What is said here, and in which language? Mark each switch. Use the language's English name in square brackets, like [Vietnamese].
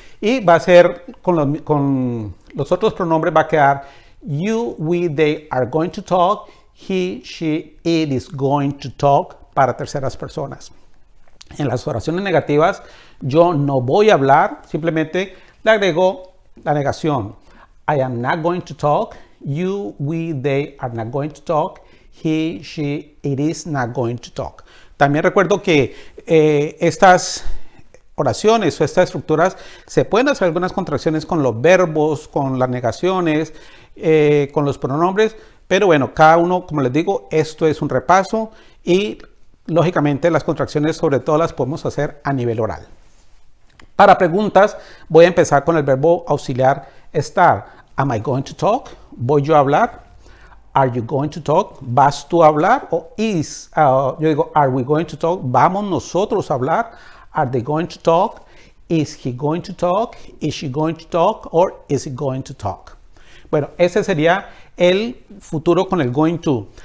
[Spanish] Y va a ser con los otros pronombres, va a quedar [English] you, we, they are going to talk, [Spanish] he, she, it is going to talk para terceras personas. En las oraciones negativas yo no voy a hablar, simplemente le agrego la negación. [English] I am not going to talk, you, we, they are not going to talk, he, she, it is not going to talk. [Spanish] También recuerdo que estas oraciones o estas estructuras se pueden hacer algunas contracciones con los verbos, con las negaciones, con los pronombres, pero bueno, cada uno, como les digo, esto es un repaso y lógicamente las contracciones sobre todo las podemos hacer a nivel oral. Para preguntas voy a empezar con el verbo auxiliar estar. [English] Am I going to talk? [Spanish] ¿Voy yo a hablar? [English] Are you going to talk? [Spanish] ¿Vas tú a hablar? O yo digo, [English] are we going to talk? [Spanish] ¿Vamos nosotros a hablar? [English] Are they going to talk? Is he going to talk? Is she going to talk? Or is he going to talk? [Spanish] Bueno, ese sería el futuro con el going to.